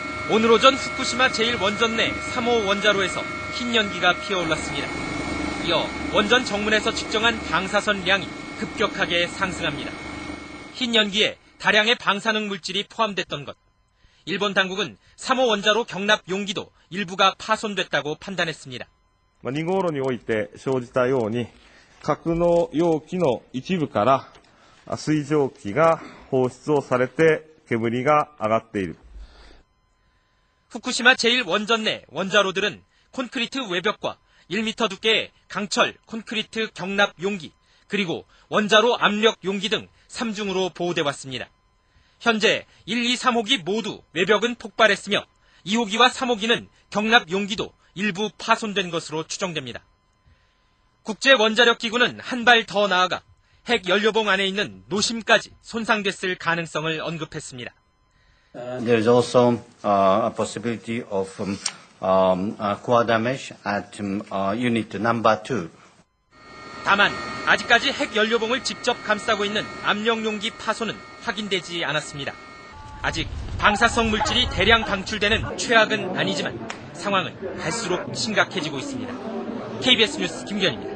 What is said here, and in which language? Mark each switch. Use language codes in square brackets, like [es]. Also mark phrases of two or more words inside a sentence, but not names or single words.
[ko] 오늘 오전 후쿠시마 제1원전 내 3호 원자로에서 흰 연기가 피어올랐습니다. 이어 원전 정문에서 측정한 방사선량이 급격하게 상승합니다. 흰 연기에 다량의 방사능 물질이 포함됐던 것. 일본 당국은 3호 원자로 경납 용기도 일부가 파손됐다고 판단했습니다. [ja] 2 号炉において生じたように、格納容器の一部から水蒸気が放出をされて煙が上がっている。 [ko] 후쿠시마 제1원전 내 원자로들은 콘크리트 외벽과 1m 두께의 강철 콘크리트 경납 용기, 그리고 원자로 압력 용기 등 3중으로 보호돼 왔습니다. 현재 1, 2, 3호기 모두 외벽은 폭발했으며 2호기와 3호기는 경납 용기도 일부 파손된 것으로 추정됩니다. 국제원자력기구는 한 발 더 나아가 핵 연료봉 안에 있는 노심까지 손상됐을 가능성을 언급했습니다. [en] There is also a possibility of core damage at unit number 2. [ko] 다만 아직까지 핵 연료봉을 직접 감싸고 있는 압력 용기 파손은 확인되지 않았습니다. 아직 방사성 물질이 대량 방출되는 최악은 아니지만 상황은 갈수록 심각해지고 있습니다. KBS 뉴스 김기현입니다.